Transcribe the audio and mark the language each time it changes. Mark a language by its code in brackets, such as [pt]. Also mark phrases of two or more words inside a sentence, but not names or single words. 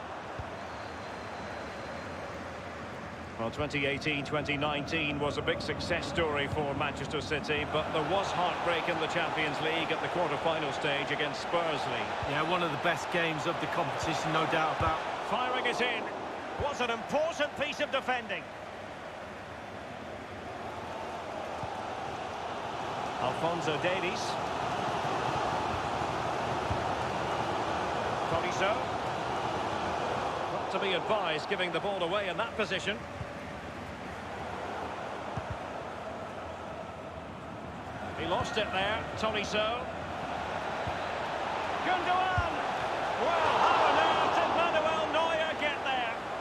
[en] Well, 2018-2019 was a big success story for Manchester City, but there was heartbreak in the Champions League at the quarter-final stage against Spurs. Yeah, one of the best games of the competition, no doubt about. Firing it in. Was an important piece of defending. Alphonso Davies. Tolisso. Not to be advised giving the ball away in that position. He lost it there, Tolisso. Gundogan! Well, how on earth did Manuel Neuer get there?